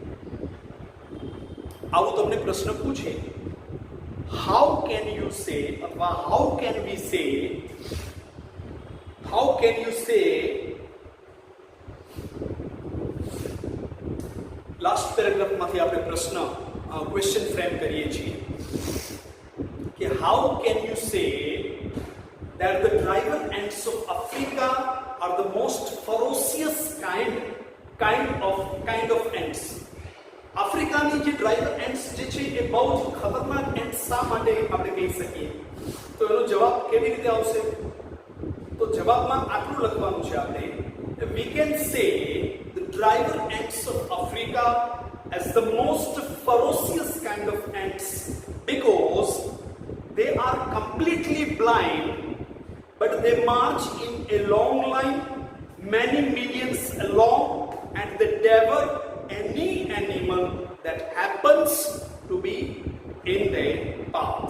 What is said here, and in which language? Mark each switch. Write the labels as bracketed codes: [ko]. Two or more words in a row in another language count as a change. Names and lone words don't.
[gu] આવું તમને પ્રશ્ન પૂછે, [en] how can you say અથવા how can we say, how can you say, last paragraphમાંથી [gu] આપણે પ્રશ્ન [en] question frame [gu] કરીએ છીએ કે [en] how can you say that the driver ants of Africa are the most ferocious kind of ants. [gu] આફ્રિકાની જે [en] driver ants [gu] જે છે એ બહુ જ ખતરનાક એન્ટ્સ શા માટે આપણે કહી શકીએ? તો એનો જવાબ કેવી રીતે આવશે? તો જવાબમાં આટલું લખવાનું છે આપણે, [en] we can say the driver ants of Africa as the most ferocious kind of ants because they are completely blind, but they march in a long line, many millions along, and they devour any animal that happens to be in their path.